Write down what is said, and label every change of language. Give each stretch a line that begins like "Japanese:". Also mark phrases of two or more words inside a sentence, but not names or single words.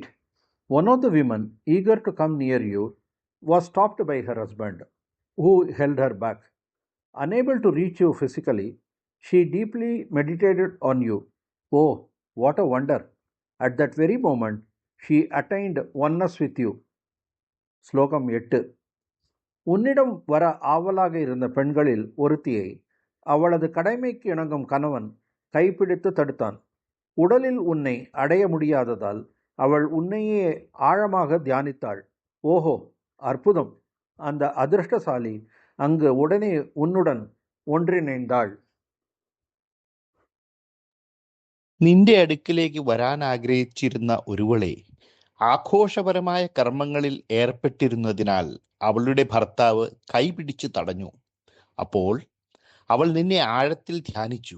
English: One of the women, eager to come near you, was stopped by her husband, who held her back. Unable to reach you physically, she deeply meditated on you. Oh, what a wonder! At that very moment, she attained oneness with you.
Tamil: ஸ்லோகம் 8. உன்னிடம் வர ஆவலாக இருந்த பெண்களில் ஒருத்தியை அவளது கடமைக்கு இணங்கும் கணவன் கைப்பிடித்து தடுத்தான். உடலில் உன்னை அடைய முடியாததால் அவள் உன்னையே ஆழமாக தியானித்தாள். ஓஹோ, அற்புதம்! அந்த அதிர்ஷ்டசாலி அங்கு உடனே உன்னுடன் ஒன்றிணைந்தாள்.
Malayalam: നിന്റെ അടുക്കിലേക്ക് വരാൻ ആഗ്രഹിച്ചിരുന്ന ഒരുവളെ ആഘോഷപരമായ കർമ്മങ്ങളിൽ ഏർപ്പെട്ടിരുന്നതിനാൽ അവളുടെ ഭർത്താവ് കൈപിടിച്ചു തടഞ്ഞു. അപ്പോൾ അവൾ നിന്നെ ആഴത്തിൽ ധ്യാനിച്ചു.